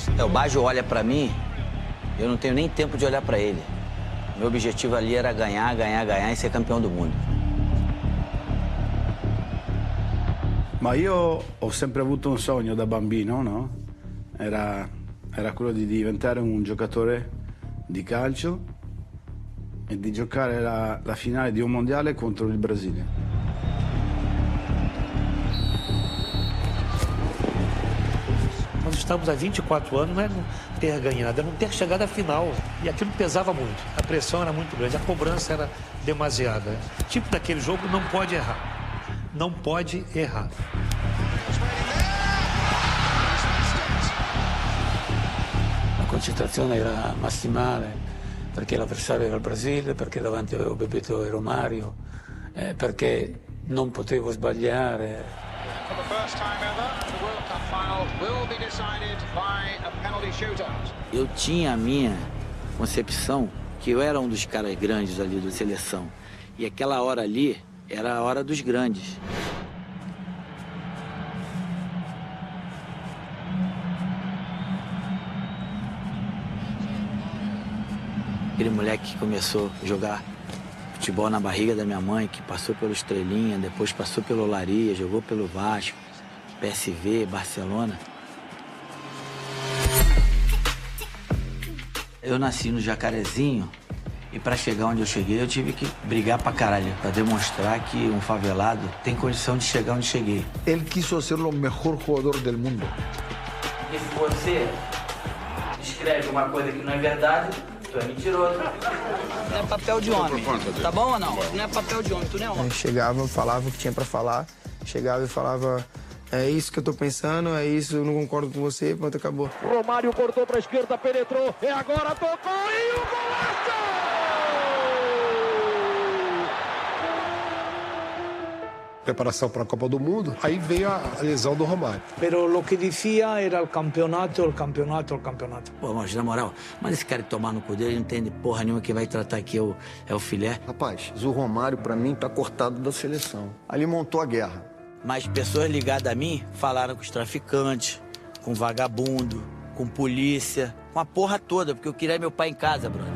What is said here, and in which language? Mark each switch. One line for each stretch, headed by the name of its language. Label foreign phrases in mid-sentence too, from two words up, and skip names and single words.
Portuguese: Baggio olha pra mim, eu não tenho nem tempo de olhar pra ele. Meu objetivo ali era ganhar, ganhar, ganhar e ser campeão do mundo.
Italian: Ma io ho sempre avuto un sogno da bambino, no? Era quello di diventare un giocatore di calcio e di giocare la finale di un mondiale contro il Brasile.
Portuguese: Nós estamos há 24 anos, não é não ter ganhado, é não ter chegado à final. E aquilo pesava muito. A pressão era muito grande, a cobrança era demasiada. O tipo daquele jogo não pode errar. Não pode errar.
Italian: La concentrazione era massimale perché l'avversario era il Brasile, perché davanti avevo Bebeto e Romario, perché non potevo sbagliare.
English: For the first time ever, the World Cup final will be decided by a penalty shootout.
Portuguese: Eu tinha a minha concepção que eu era um dos caras grandes ali da seleção. E aquela hora ali era a hora dos grandes. Aquele moleque que começou a jogar futebol na barriga da minha mãe, que passou pelo Estrelinha, depois passou pelo Olaria, jogou pelo Vasco, PSV, Barcelona. Eu nasci no Jacarezinho e para chegar onde eu cheguei eu tive que brigar pra caralho, para demonstrar que um favelado tem condição de chegar onde cheguei.
Spanish: Él quiso ser el mejor jugador del mundo.
Portuguese: E se você escreve uma coisa que não é verdade, tu é mentiroso. Não é papel de homem, tá bom ou não? Não é papel de homem, tu não é homem. Eu chegava, falava o que tinha pra falar, chegava e falava, é isso que eu tô pensando, é isso, eu não concordo com você, pronto, acabou. Romário cortou pra esquerda, penetrou, é agora, tocou e o golaço! Preparação para a Copa do Mundo, aí veio a lesão do Romário.
Spanish: Pero lo que decía era el campeonato, el campeonato, el campeonato.
Portuguese: Pô, mas na moral, mas esse cara que tomar no cu dele, ele não entende porra nenhuma, que vai tratar aqui é o filé. Rapaz, o Romário, pra mim, tá cortado da seleção. Ali montou a guerra. Mas pessoas ligadas a mim falaram com os traficantes, com vagabundo, com polícia, com a porra toda, porque eu queria meu pai em casa, brother.